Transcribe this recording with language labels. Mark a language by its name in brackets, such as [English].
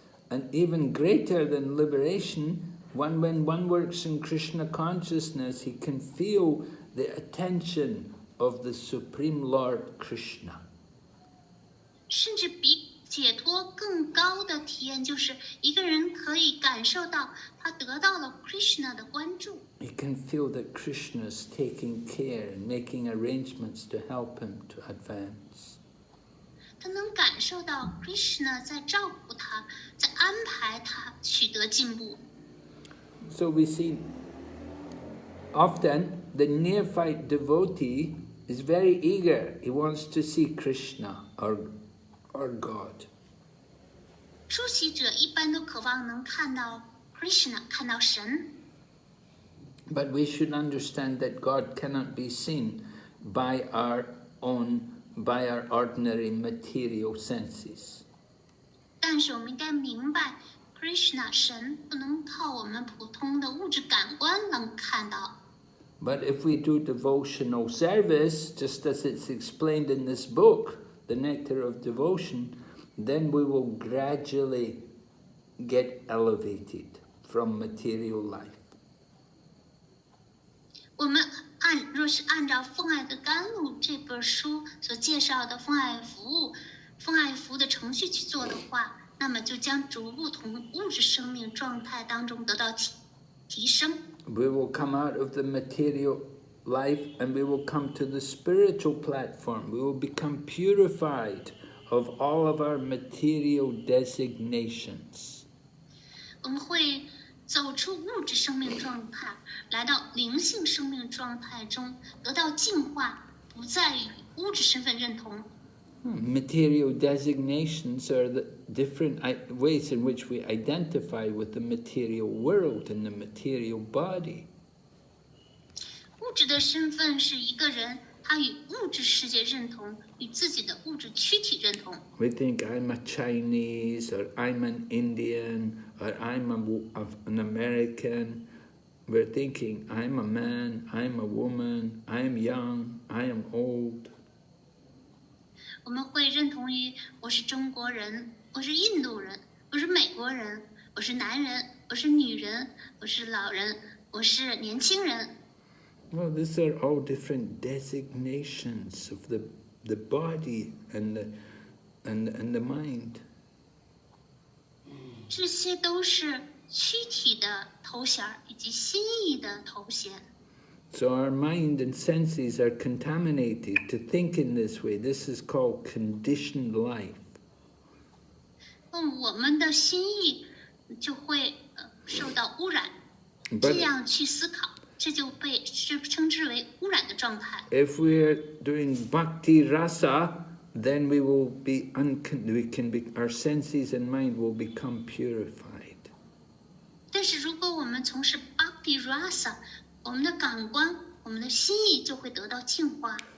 [English] And even greater than liberation, when one works in Krishna consciousness, he can feel the attention of the Supreme Lord Krishna. [Chinese] 甚至比解脱更高的体验，就是一个人可以感受到他得到了 Krishna 的关注。 [English] He can feel that Krishna is taking care and making arrangements to help him to advance. [Chinese] 他能感受到 Krishna 在照顾他，在安排他取得进步。 [English] So we see often the neophyte devotee is very eager. He wants to see Krishna or God. [Chinese] 初习者一般都渴望能看到 Krishna， 看到神。 [English] But we should understand that God cannot be seen by our ordinary material senses. [Chinese] 但是我们应该明白 ，Krishna 神不能靠我们普通的物质感官能看到。 [English] But if we do devotional service, just as it's explained in this book, the Nectar of Devotion, then we will gradually get elevated from material life. [Chinese] 我们若是按照《奉爱的甘露》这本书所介绍的奉爱服务的程序去做的话，那么就将逐步从物质生命状态当中得到提升。 [English] We will come out of the material life and we will come to the spiritual platform. We will become purified of all of our material designations. [Chinese] 我们会走出物质生命状态，来到灵性生命状态中，得到净化，不再与物质身份认同。 [English] Material designations are the different ways in which we identify with the material world and the material body. [Chinese] 物质的身份是一个人，他与物质世界认同，与自己的物质躯体认同。 [English] We think I'm a Chinese, or I'm an Indian, or I'm an American. We're thinking I'm a man, I'm a woman, I'm young, I am old. [Chinese] 我们会认同于我是中国人，我是印度人，我是美国人，我是男人，我是女人，我是老人，我是年轻人。 [English] Well, these are all different designations of the body and the mind. [Chinese] 这些都是躯体的头衔以及心意的头衔。 [English] So our mind and senses are contaminated to think in this way. This is called conditioned life. [Chinese] 我们的心意就会受到污染，这样去思考，这就被称之为污染的状态。 [English] If we are doing bhakti rasa, then we will be our senses and mind will become purified. [Chinese] 但是如果我们从事 bhakti rasa， 我们的感官，我们的心意就会得到净化。